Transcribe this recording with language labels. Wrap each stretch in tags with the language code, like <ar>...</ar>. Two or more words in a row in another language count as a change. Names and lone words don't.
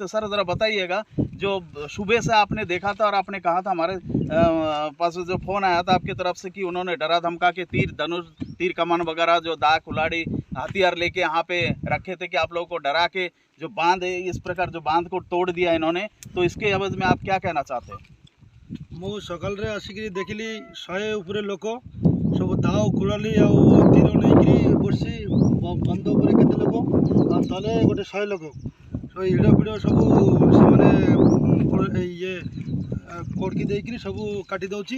<hi>सर ज़रा बताइएगा, जो सुबह से आपने देखा था और आपने कहा था हमारे पास जो फ़ोन आया था आपकी तरफ से कि उन्होंने डरा धमका के तीर धनुष, तीर कमान वगैरह जो दाग कुल्हाड़ी हथियार लेके यहाँ पे रखे थे कि आप लोगों को डरा के जो बांध है, इस प्रकार जो बांध को तोड़ दिया इन्होंने, तो इसके एवज में आप क्या कहना चाहते हैं?</hi> <or>ମୁଁ ସକାଳରେ ଆସିକିରି ଦେଖିଲି 100 ଉପରେ ଲୋକ ସବୁ ଦାଉ କୁଳାଲି ଆଉ ତୀର ନେଇକିରି ବସି ବନ୍ଧ ଉପରେ କେତେ ଲୋକ ଆଉ ତଳେ ଗୋଟେ 100 ଲୋକ ସବୁ ହିଡ଼ ଫିଡ଼ ସବୁ ସେମାନେ ଇଏ କୋଡ଼କି ଦେଇକିରି ସବୁ କାଟି ଦେଉଛି।</or>